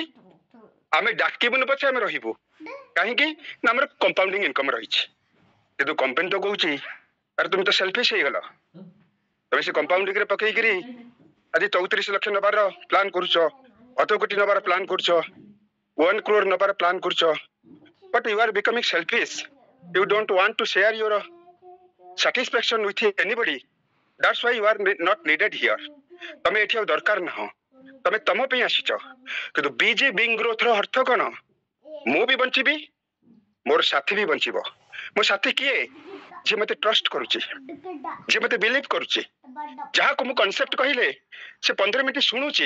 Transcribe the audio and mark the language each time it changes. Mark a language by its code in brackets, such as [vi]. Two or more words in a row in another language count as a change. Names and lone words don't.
[or] ଆମେ ଡାକିବୁନି ପଛେ ଆମେ ରହିବୁ, କାହିଁକି ନା ଆମର [en] compounding income [or] ରହିଛି। କିନ୍ତୁ କମ୍ପାନୀ ତ କହୁଛି ଆରେ ତୁମେ ତ ସେଲଫିଶ ହେଇଗଲ, ତମେ ସେ କମ୍ପାଉଣ୍ଡିଂରେ ପକେଇକିରି ଆଜି 34 ଲକ୍ଷ ନେବାର ପ୍ଲାନ୍ କରୁଛ, 1 କୋଟି ନେବାର ପ୍ଲାନ୍ କରୁଛ, 1 crore ନେବାର ପ୍ଲାନ୍ କରୁଛ, [en] but you are becoming selfish. You don't want to share your satisfaction with anybody. That's why you are not needed here. [or] ତମେ ଏଠି ଆଉ ଦରକାର ନାହ, ତମେ ତମ ପାଇଁ ଆସିଛ। କିନ୍ତୁ [en] busy being growth [or] ର ଅର୍ଥ କଣ? ମୁଁ ବି ବଞ୍ଚିବି, ମୋର ସାଥୀ ବି ବଞ୍ଚିବ। ମୋ ସାଥୀ କିଏ? ଯିଏ ମତେ ଟ୍ରଷ୍ଟ କରୁଛି, ଯିଏ ମତେ ବିଲିଭ କରୁଛି, ଯାହାକୁ ମୁଁ କନସେପ୍ଟ କହିଲେ ସେ 15 ମିନିଟ ଶୁଣୁଛି।